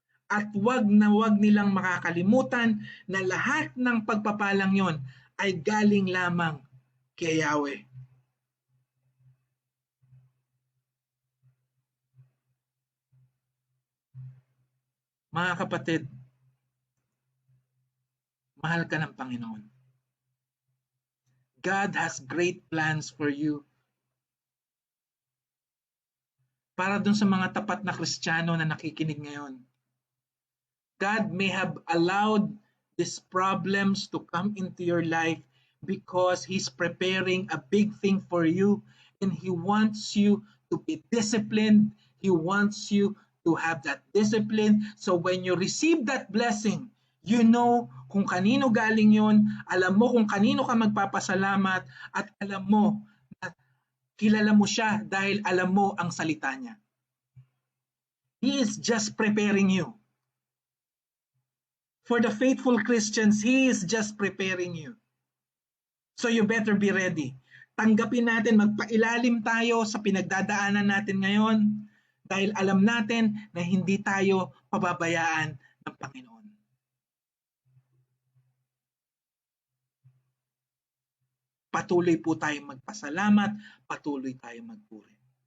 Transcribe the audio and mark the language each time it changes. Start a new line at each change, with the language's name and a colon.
Filipino: At wag nilang makakalimutan na lahat ng pagpapalang yon ay galing lamang kay Yahweh. Mga kapatid, mahal ka ng Panginoon.
English: God has great plans for you.
Filipino: Para dun sa mga tapat na Kristiyano na nakikinig ngayon,
English: God may have allowed these problems to come into your life because He's preparing a big thing for you, and He wants you to be disciplined. He wants you to have that discipline. So when you receive that blessing, you know
Filipino: kung kanino galing yun, alam mo kung kanino ka magpapasalamat, at alam mo na kilala mo siya dahil alam mo ang salita niya.
English: He is just preparing you. For the faithful Christians, He is just preparing you. So you better be ready.
Filipino: Tanggapin natin, magpailalim tayo sa pinagdadaanan natin ngayon dahil alam natin na hindi tayo pababayaan ng Panginoon. Patuloy po tayong magpasalamat, patuloy tayong magpuri.